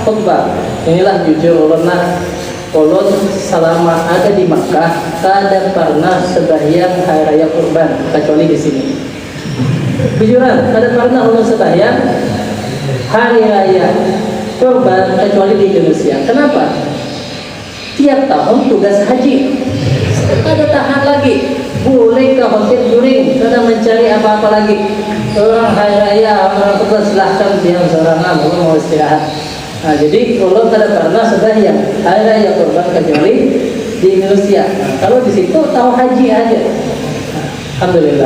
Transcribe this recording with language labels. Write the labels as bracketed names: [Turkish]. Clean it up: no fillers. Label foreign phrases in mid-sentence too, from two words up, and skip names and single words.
[Banjar] Inilah jujur ulama ulun selama ada di Makkah tidak pernah sembahyang hari raya kurban kecuali di sini. Jujuran, tidak pernah ulun sembahyang hari raya kurban kecuali di Indonesia. [Indonesian] Kenapa? Tiap tahun tugas haji, ada tahan lagi, boleh ke hotel juring, karena mencari apa-apa lagi. Orang hari raya, orang tua silahkan diam seorang mau istirahat. [Banjar] Nah, jadi ulun tidak pernah sembahyang hari raya kurban kecuali di Indonesia. [Indonesian] Nah, kalau di situ tahu haji aja. Nah, alhamdulillah.